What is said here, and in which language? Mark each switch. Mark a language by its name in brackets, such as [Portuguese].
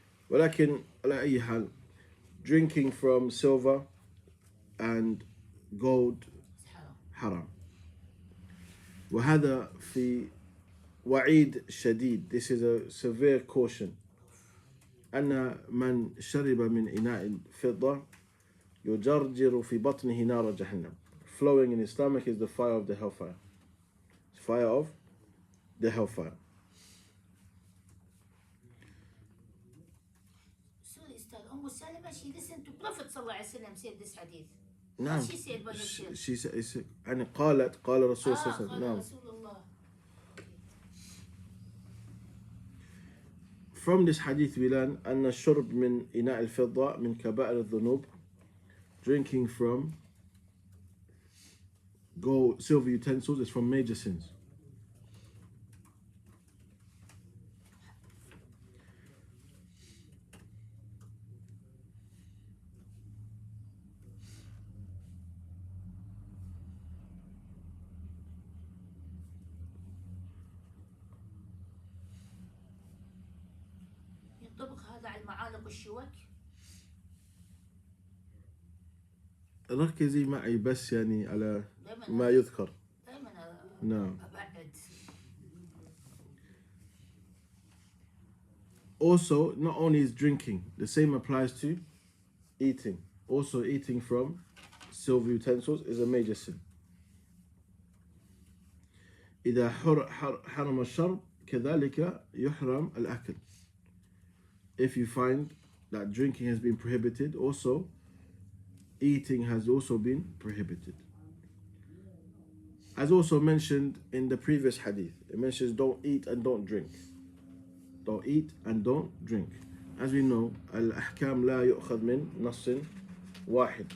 [English] ولكن على أي حال, drinking from silver and gold It's haram. [Arabic] حرام. وهذا في وعيد شديد. [English] This is a severe caution. [Arabic] أن من شرب من إناء الفضة يجرجر في بطنه نار جهنم. [English] Flowing in his stomach is the fire of the hellfire. It's fire of the hellfire. Sorry, Stad. Salama, she listened to Prophet sallallahu alaihi wasallam said this hadith. [Arabic] نعم. [English] What she said by herself. [Arabic] She said يعني قالت قال رسول صلى الله عليه وسلم. قال نعم. رسول الله. From this hadith we learn أن الشرب من إناء الفضة من كبائر الذنوب. [English] Drinking from gold, silver utensils is from major sins. [Arabic] ينطبق هذا على المعالق والشوك. ركزي معي بس يعني على دائما ما يذكر. دائما نعم. أبعد. [English] Also, not only is drinking, the same applies to eating. Also, eating from silver utensils is a major sin. [Arabic] إذا حرم الشرب كذلك يحرم الأكل. [English] If you find that drinking has been prohibited, also eating has also been prohibited. As also mentioned in the previous hadith, it mentions don't eat and don't drink. Don't eat and don't drink. As we know, al-ahkam la yu'khad min nassin wahid.